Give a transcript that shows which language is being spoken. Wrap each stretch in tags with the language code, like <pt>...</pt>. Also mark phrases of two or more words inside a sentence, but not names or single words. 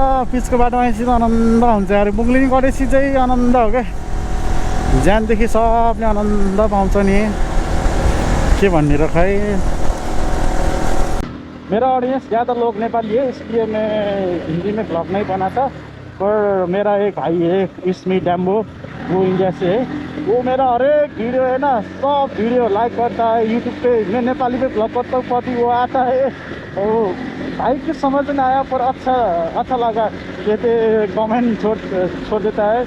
<ne>पिचको बाटोमा आएपछि त आनन्द हुन्छ यार। मुग्लिङ गढेपछि चाहिँ आनन्द हो क्या, ज्यानदेखि सबले आनन्द पाउँछ नि, के भन्ने र खै।</ne> <hi>मेरा ऑडियंस ज़्यादा लोग नेपाली है, इसलिए मैं हिंदी में ब्लॉग नहीं बनाता। पर मेरा एक भाई है इसमी डैम्बो, वो इंडिया से है, वो मेरा हर एक वीडियो है ना, सब वीडियो लाइक करता है यूट्यूब पे। मैं नेपाली में ब्लॉग करता हूँ, कभी वो आता है और भाई की समझ में आया पर अच्छा लगा, कहते कमेंट छोड़ देता है।</hi>